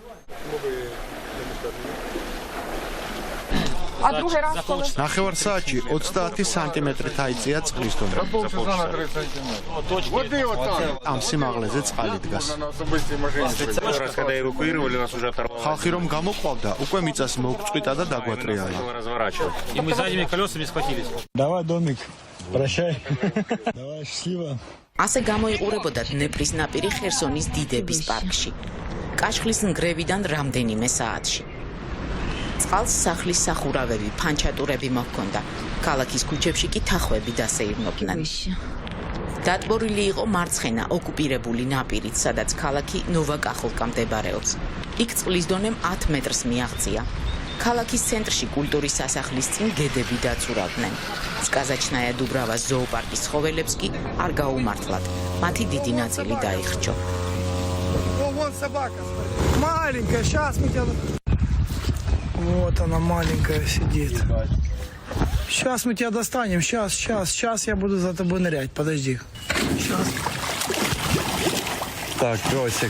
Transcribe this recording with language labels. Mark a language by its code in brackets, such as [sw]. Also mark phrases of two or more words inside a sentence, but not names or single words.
[ka] ნახევარ საათში 30 სანტიმეტრით აიწია წყლის დონე. ამ სიმაღლეზე წყალი დგას. ხალხი რომ გამოყვავდა, უკვე მიწას მოუწყვიტა და დაგვატრიალა. [ru] Давай, Домик. Прощай. Давай, счастливо. [ka] ასე გამოიყურებოდა დნეპრის ნაპირი ხერსონის დიდების პარკში. კაშხლის ნგრევიდან რამდენიმე საათში. წყალს სახლის სახურავები, ფანჩატურები მოჰქონდა. ქალაქის ქუჩებში კი თახვები დასეირნობდნენ. დატბორილი იყო მარცხენა ოკუპირებული ნაპირით, სადაც ქალაქი ნოვაკახოვკა მდებარეობს. იქ წყლის დონემ 10 მეტრს მიაღწია. ქალაქის ცენტრში კულტურის სასახლის წინ გედები დაწურავდნენ. სკაზაჩნაია დუბრავა ზოოპარკის ცხოველებს კი არ გაუმართლათ. მათი დიდი ნაწილი დაიხრჩო. [ru] Вон собака. Маленькая, сейчас мы тебя... Вот она маленькая сидит. Сейчас мы тебя достанем, сейчас я буду за тобой нырять, подожди. Сейчас. Так, песик.